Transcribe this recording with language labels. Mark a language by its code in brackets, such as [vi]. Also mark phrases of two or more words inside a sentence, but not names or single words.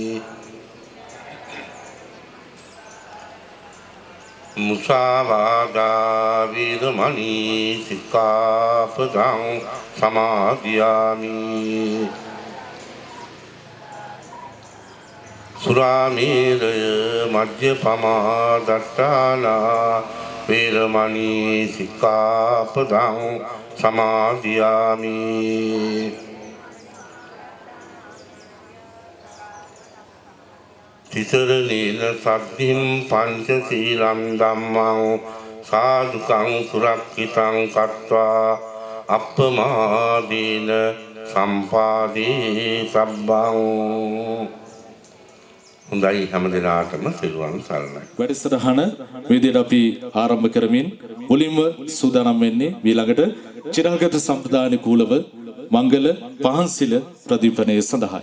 [pi] मुसावादा वीरमणि सिक्खापदं समादयामि सुरामेरय मद्यपमा दट्टाना वीरमणि सिक्खापदं समादयामि तिसरणेन सद्धिं पञ्चशीलं धम्मं साधुकं सुरक्षितं कृत्वा අප්පමාදීන සම්පාදී සබ්බං. [si] හොඳයි හැම දිනාටම සිරුවන් සරණයි. වැඩසටහන මේ විදිහට අපි ආරම්භ කරමින් මුලින්ම සූදානම් වෙන්නේ ඊළඟට චිරාගත සම්ප්‍රදාන කූලව මංගල පහන්සිල ප්‍රදීපනය සඳහායි.